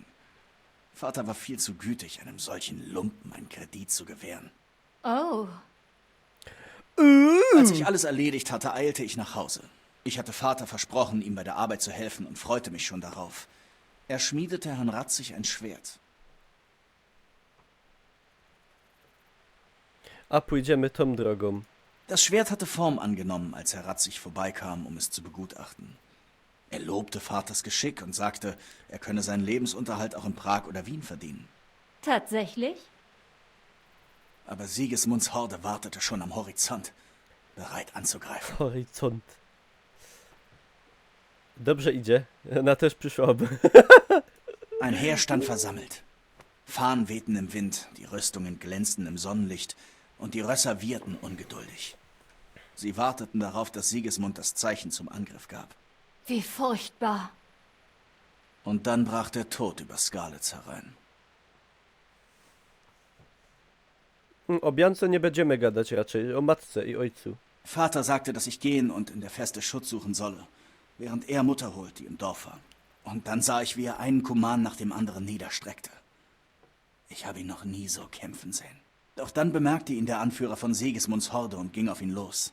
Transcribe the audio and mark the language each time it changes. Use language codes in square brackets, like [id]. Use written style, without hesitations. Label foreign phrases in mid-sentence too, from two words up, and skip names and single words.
[de] Vater war viel zu gütig, einem solchen Lumpen einen Kredit zu gewähren. Oh. Als ich alles erledigt hatte, eilte ich nach Hause. Ich hatte Vater versprochen, ihm bei der Arbeit zu helfen und freute mich schon darauf. Er schmiedete Herrn Ratzig ein Schwert. [pl] A pójdziemy tą drogą. [de] Das Schwert hatte Form angenommen, als Herr Ratzig vorbeikam, um es zu begutachten. Er lobte Vaters Geschick und sagte, er könne seinen Lebensunterhalt auch in Prag oder Wien verdienen. Tatsächlich? Aber Sigismunds Horde wartete schon am Horizont, bereit anzugreifen. Horizont. [pl] Dobrze idzie. Na też przyszłoby. [de] Ein Heer stand versammelt. Fahnen wehten im Wind, die Rüstungen glänzten im Sonnenlicht und die Rösser wieherten ungeduldig. Sie warteten darauf, dass Sigismund das Zeichen zum Angriff gab. Wie furchtbar. Und dann brach der Tod über Skalitz herein. [pl] O Biance nie będziemy gadać raczej. O matce i ojcu. [de] Vater sagte, dass ich gehen und in der Feste Schutz suchen solle, während er Mutter holt, die im Dorf war. Und dann sah ich, wie er einen Kuman nach dem anderen niederstreckte. Ich habe ihn noch nie so kämpfen sehen. Doch dann bemerkte ihn der Anführer von Sigismunds Horde und ging auf ihn los.